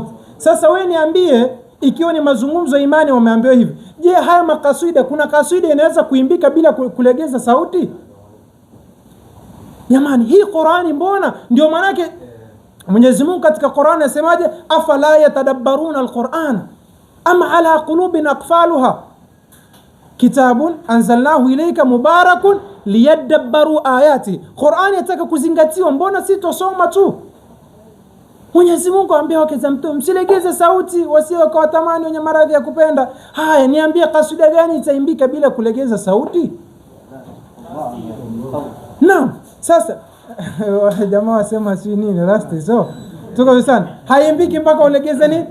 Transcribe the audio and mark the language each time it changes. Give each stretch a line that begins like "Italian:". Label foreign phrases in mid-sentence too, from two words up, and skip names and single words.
Swahili: Sasa wewe niambie, ikiwa ni mazungumzo ya imani wameambiwa hivi, je, haya makaswida, kuna kaswida inaweza kuimbika bila kulegeza sauti? Jamani, hii Qur'ani mbona? Ndio maana yake Mwenyezi Mungu katika Qur'ani anasemaje?
Arabic: أفلا يتدبرون القرآن أم على قلوب أقفالها كتاب أنزلناه إليك مبارك ليدبروا آياته.
Swahili: Qur'ani yataka kuzingatiwa, mbona si tosoma tu? Mwenyezi Mungu ambia wake za mtume msilegeze sauti, wasio kwa tamani wenye maradhi ya kupenda. Haya, niambie kasida gani itaimbika bila kulegeza sauti? Naam, sasa jamaa wasema si nini rasti, so tuko sana haimbiki mpaka ulegeze nini?